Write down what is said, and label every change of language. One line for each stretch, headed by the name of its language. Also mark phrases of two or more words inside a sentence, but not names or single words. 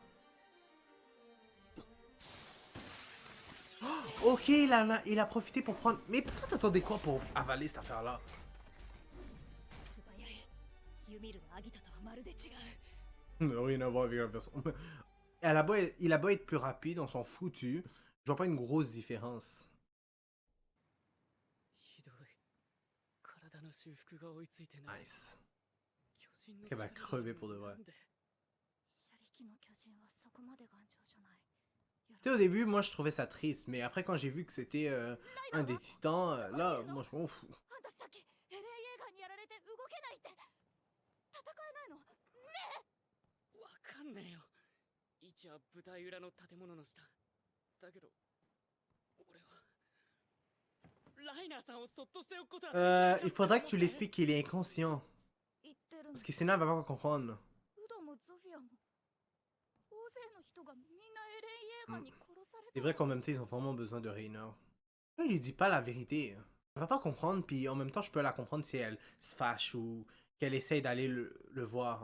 French: Ok, il a profité pour prendre... Mais toi, t'attendais quoi pour avaler cette affaire-là? Rien à voir avec la version... Il a beau être plus rapide, on s'en foutu. Je vois pas une grosse différence.
Japanese: ひどい。体の修復が追いついてない。 Nice. 巨人の
French: Elle va crever pour de vrai.
Japanese: なんで
French: Tu sais, au début, moi, je trouvais ça triste, mais après, quand j'ai vu que c'était un des titans, là, moi, je m'en fous.
Japanese: わかんねえよ。位置は舞台裏の建物の下。だけど、俺はライナーさんをそっとしておくことはできなかった
French: Il faudra que tu l'expliques qu'il est inconscient. Parce que sinon, elle va pas comprendre. C'est vrai qu'en même temps, ils ont vraiment besoin de Rainer. Il lui dit pas la vérité. Elle va pas comprendre, puis en même temps, je peux la comprendre si elle se fâche ou qu'elle essaye d'aller le voir.